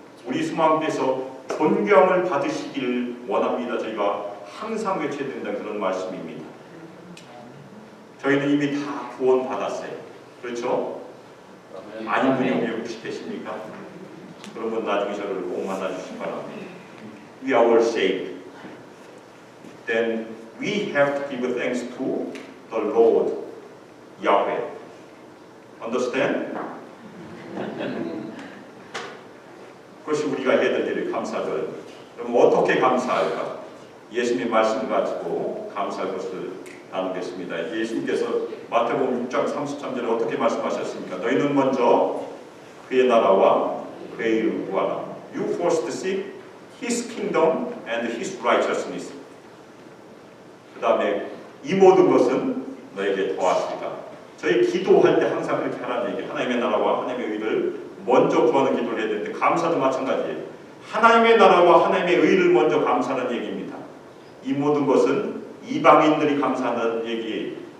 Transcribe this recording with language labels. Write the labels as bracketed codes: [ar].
[ko] 우리 소망교회에서 존경을 받으시기를 원합니다. 저희가 항상 외쳐야 된다는 그런 말씀입니다. 저희는 이미 다 구원 받았어요. 그렇죠? 아닌 분이 여기 혹시 계십니까? 그러면 나중에 저를 꼭 만나주시기 바랍니다. [en] We are all saved. Then we have to give thanks to the Lord, Yahweh. Understand? [ko] 그것이 우리가 해야 될 일을 감사절. 그럼 어떻게 감사할까? 예수님의 말씀을 가지고 감사할 것을 나누겠습니다. 예수님께서 마태복음 6장 33절에 어떻게 말씀하셨습니까? 너희는 먼저 그의 나라와 그의 일을 구하라. [en] You first seek His kingdom and His righteousness. [ko] 그 다음에 이 모든 것은 너에게 더하시리라. 저희 기도할 때 항상 그렇게 하라는 얘기. 하나님의 나라와 하나님의 의를 먼저 구하는 기도를 해야 되는데 감사도 마찬가지예요. 하나님의 나라와 하나님의 의를 먼저 감사하는 얘기입니다. 이 모든 것은 이방인들이 감사하는 얘기예요.